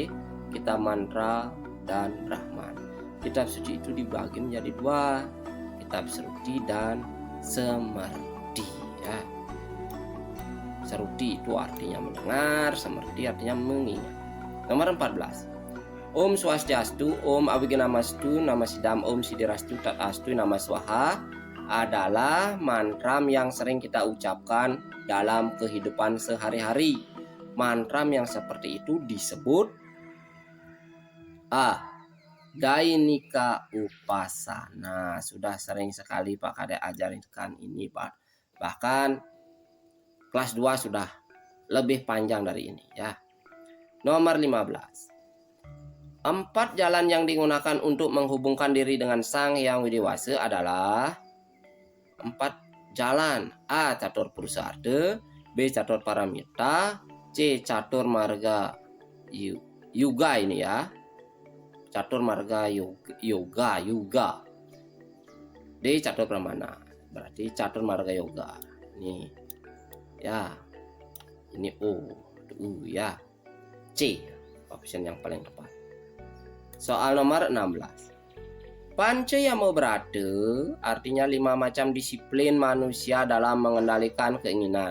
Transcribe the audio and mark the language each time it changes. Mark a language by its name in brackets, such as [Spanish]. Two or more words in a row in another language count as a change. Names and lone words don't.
[Indonesian] Kitab Mantra dan Brahman. Kitab suci itu dibagi menjadi 2, Kitab Seruti dan Samarti ya. Seruti itu artinya mendengar, Samarti artinya mengingat. Nomor 14. Om Swastiastu, Om Abhignamastu, Nama Sidam, Om Sidirastu, Tatastu, Nama Swaha adalah mantra yang sering kita ucapkan dalam kehidupan sehari-hari. Mantra yang seperti itu disebut A. Dainika Upasana. Sudah sering sekali Pak Kade ajarkan ini Pak. Bahkan kelas 2 sudah lebih panjang dari ini ya. Nomor 15. 4 jalan yang digunakan untuk menghubungkan diri dengan Sang Hyang Widiwasa adalah 4 jalan. A. Catur Purusarta, B. Catur Paramita, C. Catur Marga Yuga ini ya. Catur Marga Yoga. D. Catur Pramana. Berarti Catur Marga Yoga. Ini ya. Ini U ya. C. Option yang paling tepat. Soal nomor 16. Pancayama Brata artinya 5 macam disiplin manusia dalam mengendalikan keinginan.